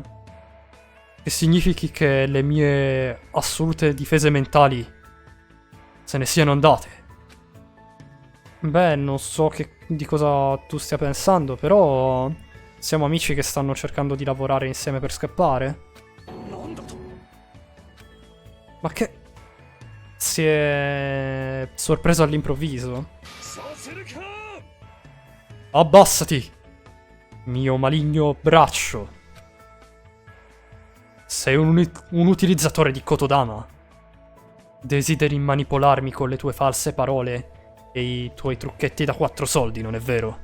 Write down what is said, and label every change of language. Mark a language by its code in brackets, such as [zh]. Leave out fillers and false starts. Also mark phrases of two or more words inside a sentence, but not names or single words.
[it] Che significhi che le mie assolute difese mentali se ne siano andate. Beh, non so di cosa tu stia pensando, però... Siamo amici che stanno cercando di lavorare insieme per scappare? [ja] なんだと [it] Ma che... Si è sorpreso all'improvviso? [ja] させるか [it] Abbassati, mio maligno braccio. Sei un utilizzatore di Kotodama. Desideri manipolarmi con le tue false parole e i tuoi trucchetti da 4 soldi, non è vero?